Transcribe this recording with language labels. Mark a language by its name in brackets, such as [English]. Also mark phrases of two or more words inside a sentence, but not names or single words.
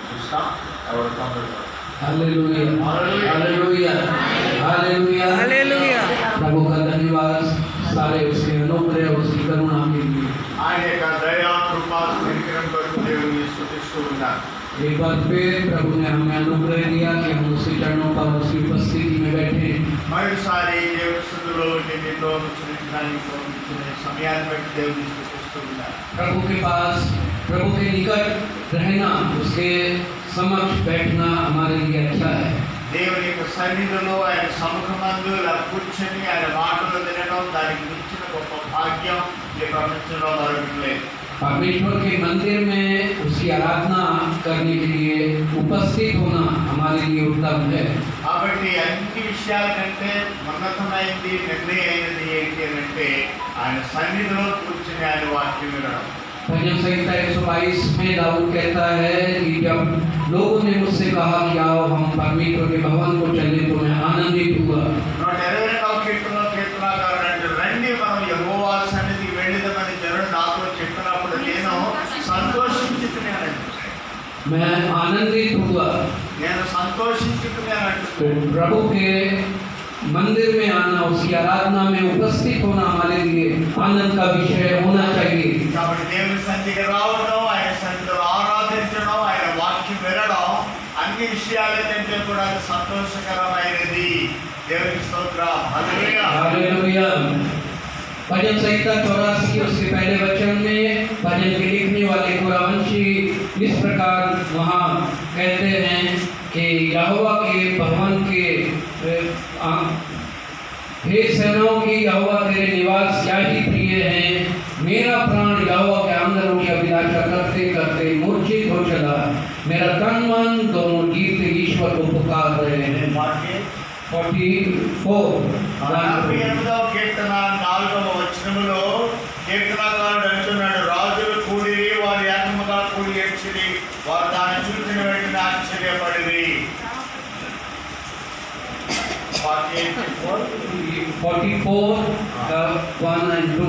[Telugu] చూస్తాం. ఎవరు తొందరగా [Hindi] हालेलुया हालेलुया हालेलुया हालेलुया। प्रभु का धन्यवाद सारे उसके अनुग्रह उसकी करुणा के लिए। [Telugu] ఆయన యొక్క దయా కృపా కనికరం కొరకు దేవుని స్తుతిస్తూ ఉన్నారు. [Hindi] एक बार फिर प्रभु ने हमें अनुग्रह दिया कि हम उसके चरणों पर उसकी उपस्थिति में बैठे। [Telugu] మరోసారి దేవుని స్తుతిలో నిన్నుతో ముచ్చరించడానికి సమయాన్ని బట్టి దేవుని స్తుతిస్తూ ఉన్నారు. [Hindi] प्रभु के पास प्रभु के निकट रहना उसके समक्ष बैठना हमारे लिए अच्छा है। [Telugu] దేవుని యొక్క సన్నిధిలో ఆయన సముఖమందు ఇలా కూర్చొని ఆయన మాటలు వినడం దానికి మించిన గొప్ప భాగ్యం ఈ ప్రపంచంలో మరొకటి లేదు. [Hindi] परमेश्वर के मंदिर में उसकी आराधना करने के लिए उपस्थित होना हमारे लिए उत्तम है। [Telugu] కాబట్టి అన్ని విషయాల కంటే ఉన్నతమైనది నిర్ణయమైనది ఏంటి అంటే ఆయన సన్నిధిలో కూర్చొని ఆయన వాక్యం వినడం. [Hindi] भजन संहिता 122 में दाऊद कहता है कि जब लोगों ने मुझसे कहा कि आओ हम परमेश्वर के भवन को चले तो मैं आनंदित हुआ। [Telugu] 122వ కీర్తనలో కీర్తనకారుడు అంటే రండి మనం యెహోవా సన్నిధికి వెళ్ళిదమని జనులు నాతో చెప్పినప్పుడు నేను సంతోషించుతున్నాను. [Hindi] मैं आनंदित हुआ। [Telugu] నేను సంతోషించుతున్నాను. [Hindi] तो प्रभु के मंदिर में आना उसकी आराधना में उपस्थित होना हमारे लिए आनंद का विषय होना चाहिए। [Telugu] కాబట్టి దేవుని సన్నిధికి రావడం ఆయన సన్నిధిలో ఆరాధించడం ఆయన వాక్యం వినడం అన్ని విషయాల కంటే కూడా సంతోషకరమైనది. దేవునికి స్తోత్రం. హల్లెలూయా [Hindi] हालेलुया। भजन संहिता 84 उसके पहले वचन में भजन के लिखने वाले कुरावंशी इस प्रकार वहाँ कहते हैं कि यहोवा के भवन के हे सेनाओं की यहोवा तेरे निवास क्या ही प्रिय हैं। मेरा प्राण यहोवा के आंगनों की अभिलाषा करते करते मूर्छित हो चला। मेरा तन मन दोनों जीते ईश्वर को पुकार रहे हैं। 44 [Telugu] 48వ కీర్తన 4వ వచనములో కీర్తనకారుడు అంటున్నాడు, రాజులు కూడిరి వారు ఏకముగా కూడి ఏడ్చిరి, వారు దాన్ని చూసిన వెంటనే ఆశ్చర్యపడిరి. [English] 44 1 and 2